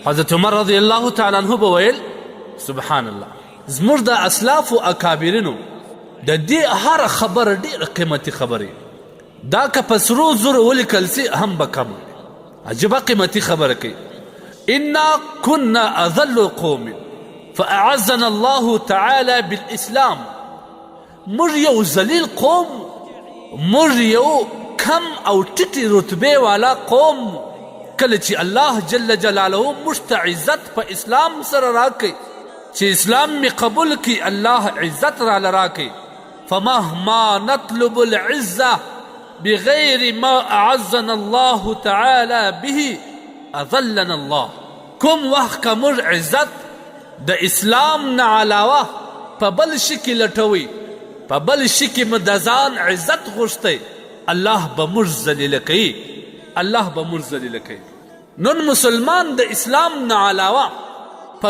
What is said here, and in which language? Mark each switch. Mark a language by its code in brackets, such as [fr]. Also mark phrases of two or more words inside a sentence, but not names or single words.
[ps] حضرت عمر [ar] رضی الله تعالی عنہ [ps] به ویل [ar] سبحان الله [ps] زموږ د اسلافو اکابرینو د دې هر خبره ډېره قیمتي خبرې دا که په سرو زرو ولیکل سي هم به کم عجیبه قیمتي خبره کوي [ar] انا كنا اذل قوم فاعزنا الله تعالی بالاسلام [ps] موږ یو ذلیل قوم موږ یو کم او ټیټې رتبې والا قوم کله چې الله جل جلاله موږ ته عزت په اسلام سره راکړي چې اسلام می قبول کړي الله عزت راله راکړي [ar] فمهما نطلب العزة بغير ما أعزنا الله تعالى به أذلنا الله [ps] کوم وخت که موږ عزت د اسلام نه علاوه په بل شي کې لټوي په بل شي کې مو د ځان عزت غوښتی الله به موږ ذلیله کوي الله به موږ ذلیله کوي نن مسلمان د اسلام نه علاوه په